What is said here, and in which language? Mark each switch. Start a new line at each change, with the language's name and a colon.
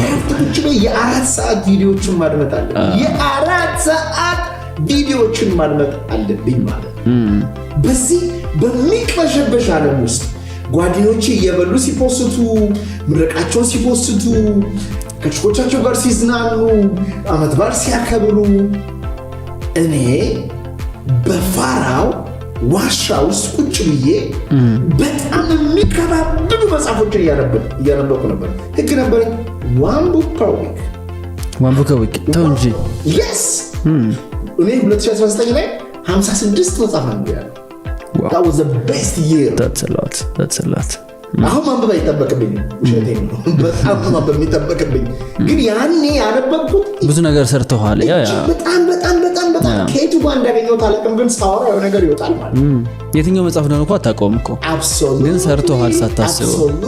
Amharic: ቁጭ በይ የአራት ሰዓት ቪዲዮዎችን ማድመጥ አለብኝ። የአራት ሰዓት ቪዲዮዎችን ማድመጥ አለብኝ ማለት በዚህ በሚቅበሸበሽ ዓለም ውስጥ ጓደኞቼ እየበሉ ሲፖስቱ፣ ምረቃቸውን ሲፖስቱ፣ ከችኮቻቸው ጋር ሲዝናኑ፣ አመት በዓል ሲያከብሩ እኔ በፋራው ዋሻ ውስጥ ቁጭ ብዬ በጣም የሚከባብዱ መጽሐፎችን እያነበብኩ ነበር። ህግ ነበረኝ።
English: one book per week
Amharic: ተው እንጂ። yes እኔ 2019 ላይ 56 መጽሐፍ አንብቤያለሁ።
English: that was the best year. that's a lot.
Amharic: አሁን ማንበብ አይጠበቅብኝም። ውሸቴን ነው። በጣም ማንበብ የሚጠበቅብኝ ግን ያኔ ያነበብኩት ብዙ ነገር ሰርተዋል። በጣም ከየቱ ጋር እንዳገኘሁት አላውቅም፣ ግን ሳወራ የሆነ ነገር ይወጣል ማለት ነው። የትኛው መጽሐፍ ነው እንኳን አታውቀውም እኮ ግን ሰርተዋል ሳታስበው።